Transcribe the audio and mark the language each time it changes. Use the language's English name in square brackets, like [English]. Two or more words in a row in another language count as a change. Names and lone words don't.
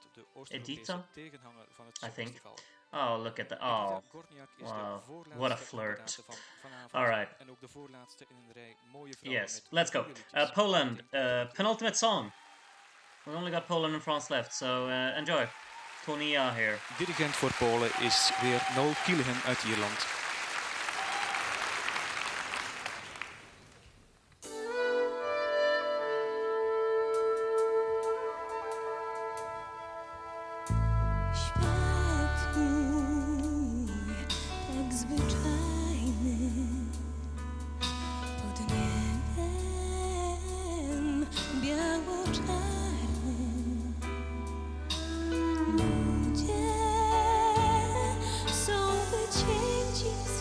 [English] I think. Oh, look at that. Oh, wow. What a flirt. Alright. Yes, let's go. Poland, penultimate song. We only got Poland and France left, so enjoy. Tonia here. [Dutch] Dirigent voor Polen is weer Noel Kieligen uit Ierland. [Polish] Świat mój tak zwyczajny, pod niebem biało-czarnym. Ludzie są wycięci